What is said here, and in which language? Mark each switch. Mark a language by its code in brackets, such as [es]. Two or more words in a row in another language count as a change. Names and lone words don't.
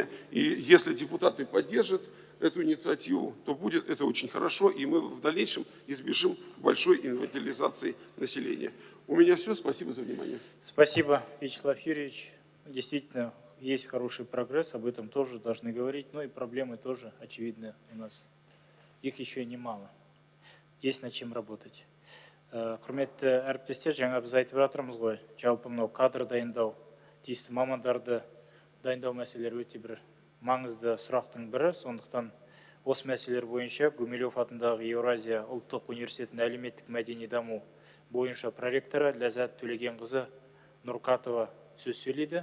[ru] И если депутаты поддержат эту инициативу, то будет это очень хорошо, и мы в дальнейшем избежим большой инвалидизации населения. У меня все. Спасибо за внимание. Спасибо, Вячеслав Юрьевич. Действительно, есть хороший прогресс, об этом тоже должны говорить. Ну и проблемы тоже очевидны у нас. Их еще немало. Есть над чем работать. [kk] Құрметті әріптестер, жаңа біз айтып жатырмыз ғой, жалпы мынау кадр дайындау, тиісті мамандарды дайындау мәселелері өте бір маңызды сұрақтың бірі. Сондықтан осы мәселелер бойынша Гумилев атындағы Еуразия ұлттық университетінің әлеуметтік мәдени даму бойынша проректоры Ләззат Төлегенқызы Нұрқатова сөз сөйлейді.